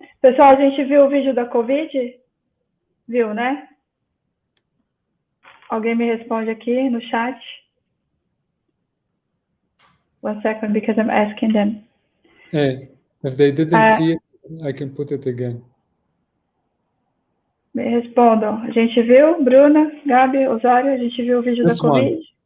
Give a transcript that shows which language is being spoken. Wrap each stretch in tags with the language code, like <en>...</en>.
<pt>Pessoal, a gente viu o vídeo da COVID? Viu, né? Alguém me responde aqui no chat?</pt> <en>One second, because I'm asking them. Hey, if they didn't see it, I can put it again.</en> <pt>Me respondam. A gente viu, Bruna, Gabi, Osório, a gente viu o vídeo da COVID?</pt>